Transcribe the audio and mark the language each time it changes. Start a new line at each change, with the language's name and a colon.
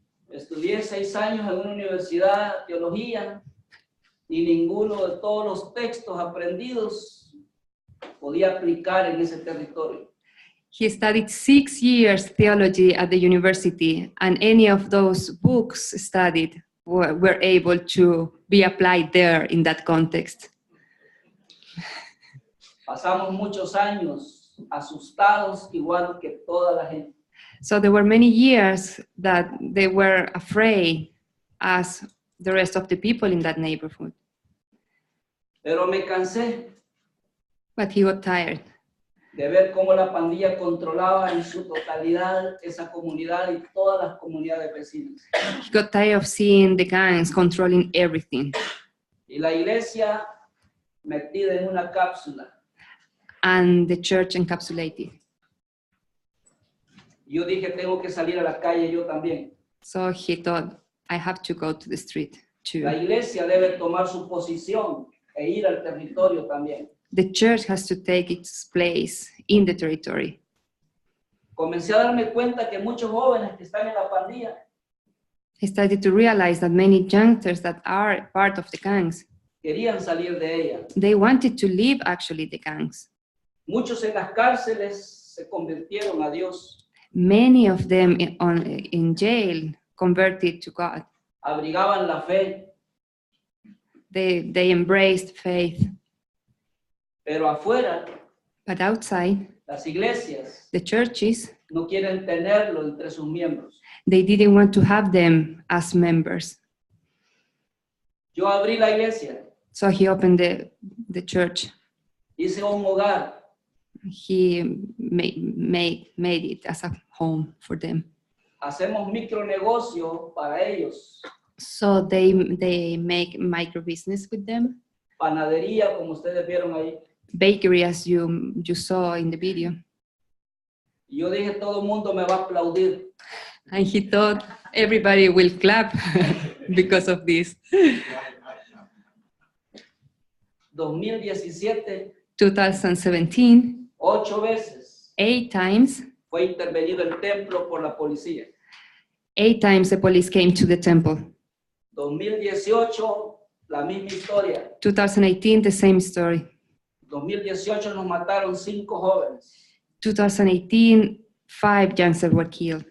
Spanish: Estudié 6 años en una universidad de teología y ninguno de todos los textos aprendidos podía aplicar en ese territorio.
English: He studied 6 years theology at the university, and any of those books studied were able to be applied there in that context.
Spanish: Pasamos muchos años asustados igual que toda la gente.
English: So there were many years that they were afraid as the rest of the people in that neighborhood.
Spanish: Pero me cansé
English: But he got tired
Spanish: de ver cómo la pandilla controlaba en su totalidad esa comunidad y todas las comunidades vecinas.
English: He got tired of seeing the gangs controlling everything.
Spanish: Y la iglesia metida en una cápsula.
English: And the church encapsulated.
Spanish: Yo dije, tengo que salir a la calle yo también.
English: So he thought, I have to go to the street too.
Spanish: La iglesia debe tomar su posición e ir al territorio también.
English: The church has to take its place in the territory.
Spanish: Comencé a darme cuenta que muchos jóvenes que están en la pandilla
English: I started to realize that many youngsters that are part of the gangs,
Spanish: querían salir de ella.
English: they wanted to leave actually the gangs.
Spanish: Muchos en las cárceles se convirtieron a Dios.
English: Many of them in jail converted to God.
Spanish: Abrigaban la fe,
English: They embraced faith.
Spanish: pero afuera
English: But outside,
Spanish: las iglesias
English: the churches,
Spanish: no quieren tenerlo entre sus miembros.
English: they didn't want to have them as members.
Spanish: Yo abrí la iglesia,
English: So he opened the church.
Spanish: hice un hogar,
English: He made it as a home for them.
Spanish: hacemos micronegocio para ellos,
English: So they make micro business with them.
Spanish: panadería como ustedes vieron ahí.
English: Bakery, as you saw in the video.
Spanish: Y yo dije, todo el mundo me va a aplaudir.
English: And he thought everybody will clap because of this.
Spanish: 2017,
English: 2017,
Spanish: 8 veces
English: 8 times,
Spanish: fue intervenido el templo por la policía.
English: 8 times the police came to the temple.
Spanish: 2018, la misma historia.
English: 2018, the same story.
Spanish: 2018 nos mataron 5 jóvenes.
English: 2018, 5 youngsters were killed.